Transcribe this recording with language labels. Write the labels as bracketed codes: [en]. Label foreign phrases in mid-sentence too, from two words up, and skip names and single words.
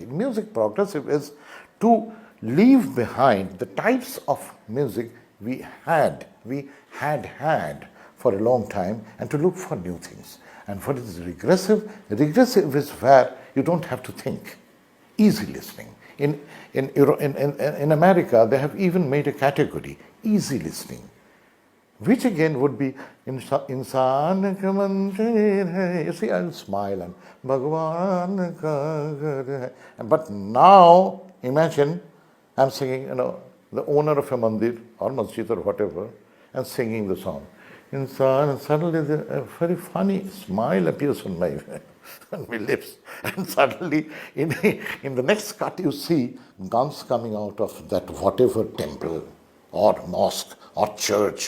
[en] Music progressive is to leave behind the types of music we had for a long time and to look for new things. And what is regressive? Regressive is where you don't have to think. Easy listening. In America, they have even made a category, easy listening, which again would be [hi] इंसान का मंदिर है. [en] You see, I'll smile and [hi] भगवान का घर है. [en] But now, imagine I'm singing, the owner of a mandir or masjid or whatever, and singing the song. Insaan, and suddenly a very funny smile appears on my lips. And suddenly, in the next cut, you see guns coming out of that whatever temple or mosque or church.